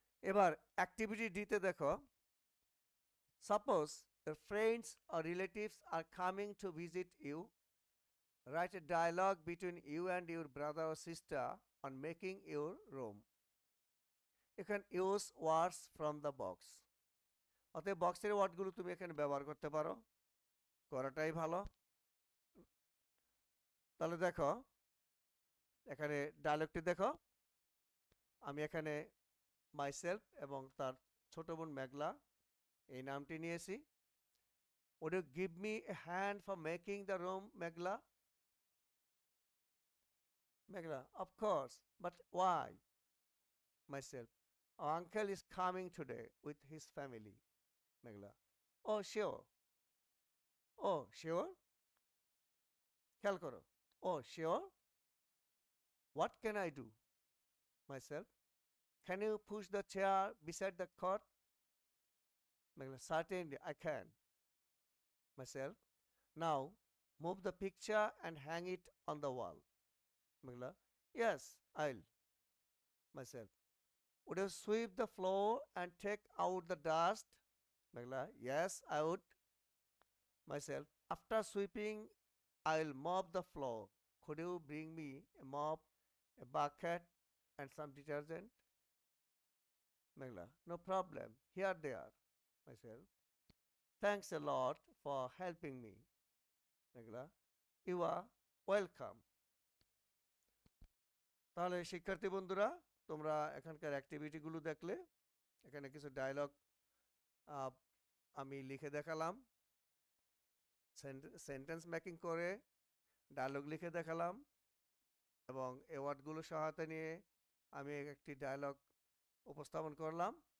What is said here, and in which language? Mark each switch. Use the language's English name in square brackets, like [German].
[Bangla] এবার অ্যাক্টিভিটি ডিতে দেখো, [English] Suppose your friends or relatives are coming to visit you. Write a dialogue between you and your brother or sister on making your room. You can use words from the box. [Bangla] অতএব বক্সের ওয়ার্ডগুলো তুমি এখানে ব্যবহার করতে পারো, করাটাই ভালো। তাহলে দেখো, এখানে ডায়লগটি দেখো। আমি এখানে মাইসেলফ এবং তার ছোট বোন মেঘলা এই নামটি নিয়েছি। [English] Would you give me a hand for making the room, Meghla? Meghla, of course, but why? Myself, our uncle is coming today with his family. Meghla, oh sure. Oh sure? [Bangla] খেয়াল করো, [English] oh sure? What can I do? Myself, can you push the chair beside the cot? Meghla, certainly I can. Myself, now move the picture and hang it on the wall. Meghla, yes, I'll. myself. Would you sweep the floor and take out the dust? Megla, yes, I would. Myself, after sweeping, I'll mop the floor. Could you bring me a mop, a bucket, and some detergent? Megla, no problem. Here they are. Myself, thanks a lot for helping me. Megla, you are welcome. [Bangla] তাহলে শিক্ষার্থী বন্ধুরা, তোমরা এখানকার অ্যাক্টিভিটিগুলো দেখলে, এখানে কিছু dialogue আমি লিখে দেখালাম, সেন্টেন্স মেকিং করে ডায়লগ লিখে দেখালাম, এবং এই ওয়ার্ডগুলো সহায়তা নিয়ে আমি একটি ডায়লগ উপস্থাপন করলাম।